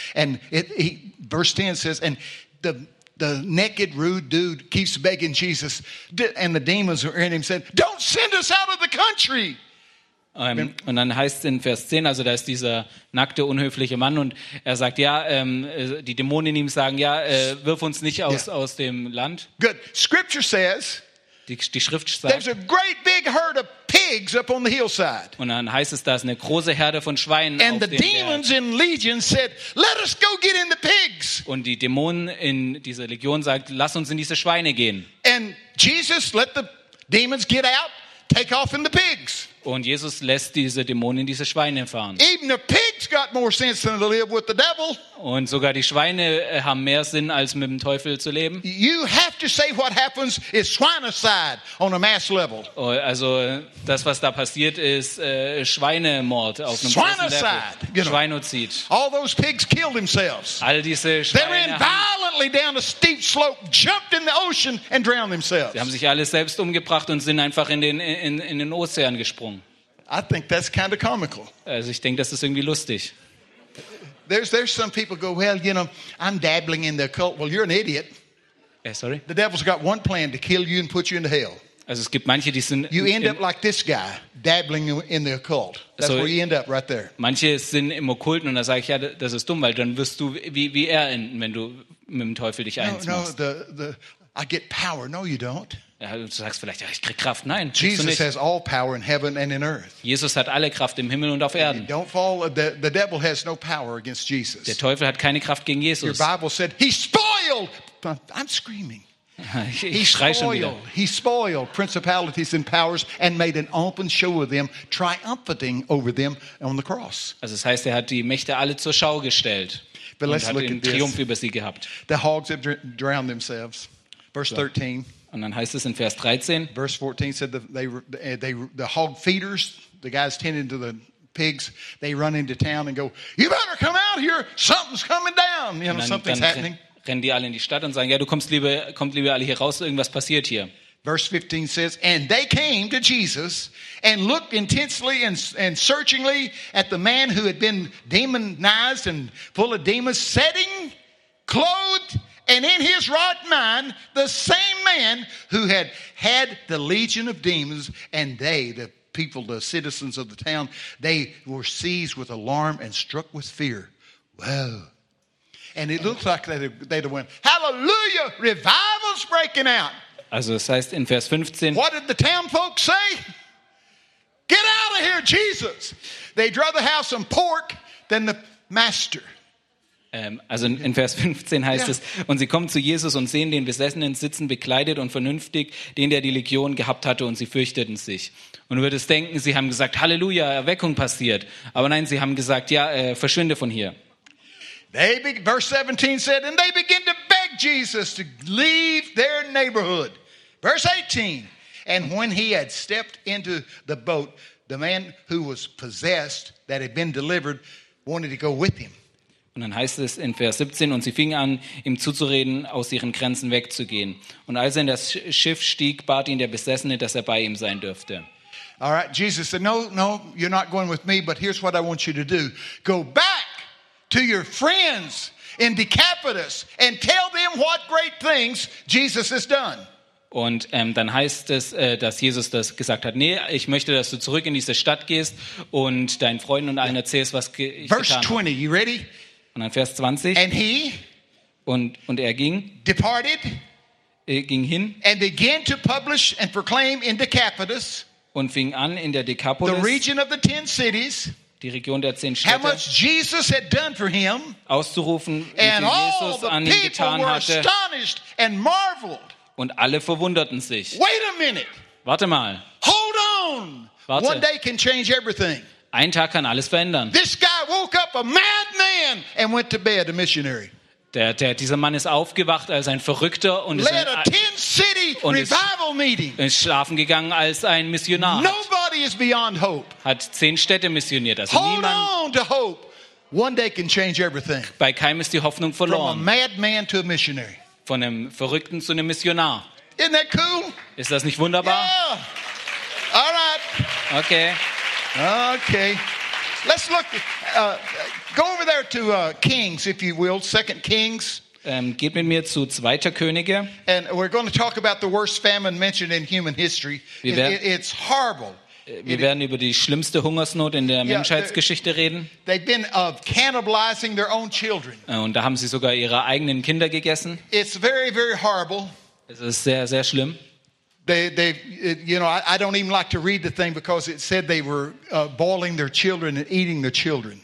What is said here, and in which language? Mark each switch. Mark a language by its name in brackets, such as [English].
[English] And verse 10 says, and the naked, rude dude keeps begging Jesus. And the demons were in him said, "Don't send us out of the country." [German] Und dann heißt in Vers 10, also da ist dieser nackte, unhöfliche Mann und er sagt, ja, die Dämonen in ihm sagen, ja, wirf uns nicht aus dem Land. [English] Good. Scripture says, [German] die Schrift sagt, [English] there's a great big herd of pigs up on the hillside. [German] Und dann heißt es, da ist eine große Herde von Schweinen [English] and [German] auf dem Berg. [English] And the demons in Legion said, "Let us go get in the pigs." [German] Und die Dämonen in dieser Legion sagt, lass uns in diese Schweine gehen. [English] And Jesus let the demons get out, take off in the pigs. [German] Und Jesus lässt diese Dämonen in diese Schweine fahren. [English] Even the pigs got more sense than to live with the devil. [German] Und sogar die Schweine haben mehr Sinn als mit dem Teufel zu leben. [English] You have to say what happens is swinicide on a mass level. [German] Also das, was da passiert, ist Schweinemord auf einem großen Level. [English] Swinicide, you know. Schweinozid. All those pigs killed themselves. [German] All diese Schweine. [English] They ran violently down a steep slope, jumped in the ocean and drowned themselves. [German] Sie haben sich alle selbst umgebracht und sind einfach in den Ozean gesprungen. [English] I think that's kind of comical. [German] Also ich denke, das ist irgendwie lustig. [English] There's some people go, "Well, you know, I'm dabbling in the occult." Well, you're an idiot. Sorry. The devil's got one plan to kill you and put you into hell. [German] Also es gibt manche, die sind. [English] You end up like this guy, dabbling in the occult. That's where you end up, right there. [German] Manche sind im Okkulten und da sage ich, ja, das ist dumm, weil dann wirst du wie er enden, wenn du mit dem Teufel dich eins machst. [English] No, I get power. No, you don't. [German] Ja, du sagst vielleicht, ja, ich krieg Kraft. Nein, [English] Jesus has all power in heaven and in earth. [German] Jesus hat alle Kraft im Himmel und auf Erden. [English] Don't fall. The devil has no power against Jesus. [German] Der Teufel hat keine Kraft gegen Jesus. [English] Your Bible said he spoiled. I'm screaming. He spoiled. [German] Schon wieder. [English] He spoiled principalities and powers and made an open show of them, triumphing over them on the cross. [German] Also das heißt, er hat die Mächte alle zur Schau gestellt [English] but [German] und [English] let's [German] hat [English] look [German] den [English] at [German] Triumph [English] this. [German] Über sie gehabt. [English] The hogs have drowned themselves. Verse 13. [German] Und dann heißt es in Vers 13. [English] Verse 14 said the hog feeders, the guys tending to the pigs, they run into town and go, you better come out here, something's coming down. You know, something's happening. [German] Rennen die alle in die Stadt und sagen, ja, du kommt lieber alle hier raus, irgendwas passiert hier. [English] Verse 15 says, and they came to Jesus and looked intensely and searchingly at the man who had been demonized and full of demons, sitting, clothed, and in his right mind, the same man who had had the legion of demons, and they, the people, the citizens of the town, they were seized with alarm and struck with fear. Whoa. And it looked like they'd have went, hallelujah, revival's breaking out. [German] Also es heißt in Vers 15, [English] what did the town folks say? Get out of here, Jesus. They'd rather have some pork than the master. [German] Also in Vers 15 heißt es, und sie kommen zu Jesus und sehen den Besessenen sitzen, bekleidet und vernünftig, den der die Legion gehabt hatte, und sie fürchteten sich. Und du würdest denken, sie haben gesagt, Halleluja, Erweckung passiert. Aber nein, sie haben gesagt, ja, verschwinde von hier. [English] Verse 17 said, and they begin to beg Jesus to leave their neighborhood. Verse 18, and when he had stepped into the boat, the man who was possessed, that had been delivered, wanted to go with him. [German] Und dann heißt es in Vers 17, und sie fingen an, ihm zuzureden, aus ihren Grenzen wegzugehen. Und als er in das Schiff stieg, bat ihn der Besessene, dass er bei ihm sein dürfte. [English] All right, Jesus said, no, you're not going with me, but here's what I want you to do. Go back to your friends in Decapolis and tell them what great things Jesus has done. [German] Und dann heißt es, dass Jesus das gesagt hat, nee, ich möchte, dass du zurück in diese Stadt gehst und deinen Freunden und allen erzählst, was ich [English] Verse Verse 20, you ready? [German] Und dann Vers 20. [English] And he [German] und er ging. [English] Departed. [German] Er ging hin. [English] And began to publish and proclaim in Decapolis. [German] Und fing an in der Decapolis. [English] The region of the 10 cities. [German] Die Region der 10 Städte. [English] How much Jesus had done for him. [German] Auszurufen, wie viel Jesus an ihm getan hatte. [English] Astonished and marveled. [German] Und alle verwunderten sich. [English] Wait a minute. [German] Warte mal. [English] Hold on. [German] Warte. [English] One day can change everything. [German] Ein Tag kann alles verändern. [English] This guy woke up a madman and went to bed a missionary. [German] Dieser Mann ist aufgewacht als ein Verrückter und ist schlafen gegangen als ein Missionar. [English] Nobody is beyond hope. [German] Hat 10 Städte missioniert, also [English] hold [German] niemand. [English] Hold on to hope. One day can change everything. [German] Bei keinem ist die Hoffnung verloren. [English] From a madman to a missionary. [German] Von einem Verrückten zu einem Missionar. [English] Isn't that cool? [German] Ist das nicht wunderbar? [English] Yeah. All right. Okay. Okay, let's look. Go over there to Kings, if you will. Second Kings. [German] Geht mit mir zu Zweiter Könige. [English] And we're going to talk about the worst famine mentioned in human history. It's horrible. [German] Wir werden über die schlimmste Hungersnot in der Menschheitsgeschichte reden. [English] They've been cannibalizing their own children. [German] Und da haben sie sogar ihre eigenen Kinder gegessen. [English] It's very, very horrible. [German] Es ist sehr, sehr schlimm. [English] They, you know, I don't even like to read the thing because it said they were boiling their children and eating their children.